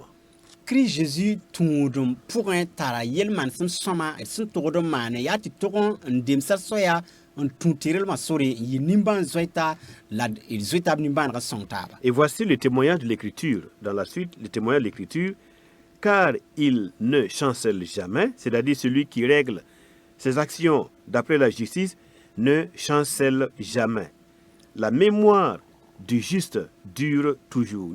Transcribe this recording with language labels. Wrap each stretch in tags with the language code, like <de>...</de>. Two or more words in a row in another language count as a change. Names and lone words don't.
<mos>Christ Jésus tũudum pʋgẽ tara yel-maan sẽn sõma d sẽn togd n maane yaa tɩ tog n demsa soya n tũ tɩrlmã sore n yɩ nimbãan-zoɛta la d zoeta b nimbãanegã sõng taaba.</mos> <fr>Et voici le témoignage de l'Écriture. Dans la suite, le témoignage de l'Écriture, car il ne chancelle jamais, c'est-à-dire celui qui règle ses actions d'après la justice ne chancelle jamais. La mémoire du juste dure toujours.</fr>